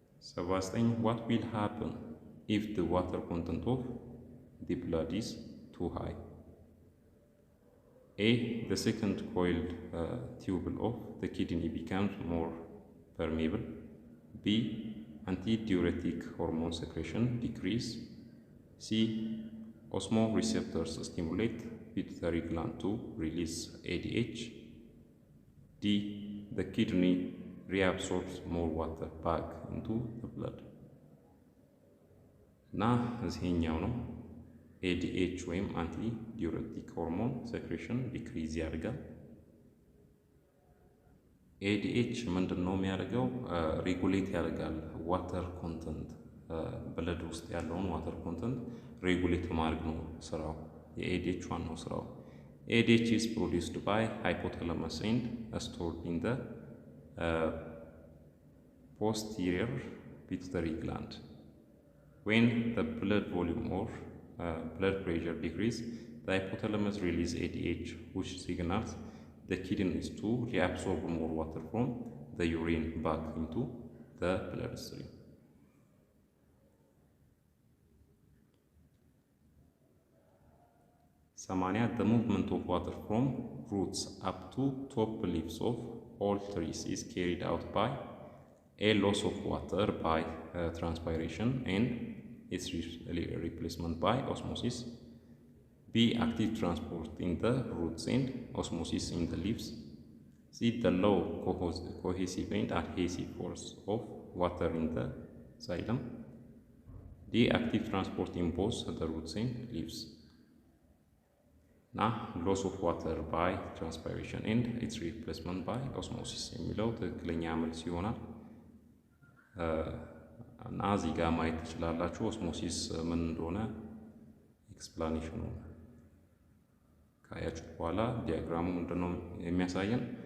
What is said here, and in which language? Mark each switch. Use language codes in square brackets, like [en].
[en] 79 What will happen if the water content of the blood is too high? A. The second coiled tubule of the kidney becomes more permeable. B. Antidiuretic hormone secretion decrease. C. Osmoreceptors stimulate pituitary gland to release ADH. D. The kidney reabsorbs more water back into the blood. [am] እና እዚህኛው ነው ADH ወይም አንቲ ዲዩሬቲክ ሆርሞን ሴክሬሽን ዲክሪዝ ያደርጋል። ADH ምንድነው የሚያደርገው? ሬጉሌት ያደርጋል ዋተር ኮንተንት ብለድ ውስጥ ያለውን ዋተር ኮንተንት ሬጉሌት ማድረግ ነው ስራው። የADH ዋናው ስራው። [en] ADH is produced by hypothalamus and stored in the posterior pituitary gland. When the blood volume or blood pressure decrease, the hypothalamus release ADH, which signals the kidneys to reabsorb more water from the urine back into the bloodstream. Samania, the movement of water from roots up to top leaves of all trees is carried out by A. Loss of water by transpiration and its replacement by osmosis. B. Active transport in the roots and osmosis in the leaves. C. The low cohesive and adhesive force of water in the xylem. [am] ዲ [en] active transport in both the roots and leaves [am] እና [en] loss of water by transpiration and its replacement by osmosis [am] የሚለው ትክክለኛ መልስ ይሆናል። እና እዚህ ጋር ማየት ትችላላችሁ ኦስሞሲስ ምን እንደሆነ ኤክስፕላኔሽኑ ካያችሁት በኋላ ዲያግራሙ ምንድነው የሚያሳየን?